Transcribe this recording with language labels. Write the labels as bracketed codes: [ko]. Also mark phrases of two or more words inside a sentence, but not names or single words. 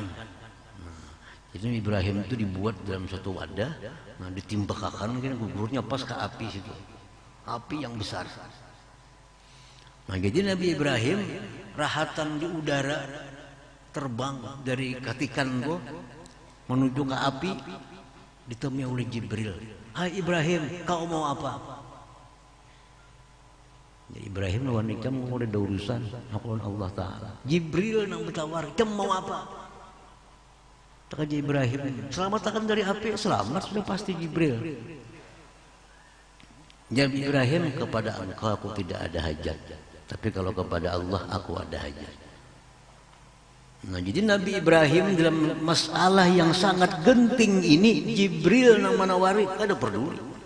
[id] Jadi Ibrahim itu dibuat dalam satu wadah, nah ditimbakakan mungkin gugurnya pas ke api situ, api yang besar. [bjn] Nah jadi Nabi Ibrahim rahatan di udara, terbang dari katikan gua menuju ke api, ditemui oleh Jibril. [id] Hai Ibrahim, kau mau apa? [bjn] Ya Ibrahim lawan nikam udah ada urusan lawan Allah Ta'ala. Jibril nang bertawar, [id] kamu mau apa? Kata Ibrahim, selamatkan dari api. Selamat sudah pasti Jibril. Jawab Ibrahim, kepada engkau aku tidak ada hajat, tapi kalau kepada Allah aku ada hajat. [bjn] Nah jadi Nabi Ibrahim dalam masalah yang sangat genting ini, Jibril nang manawari kada peduli.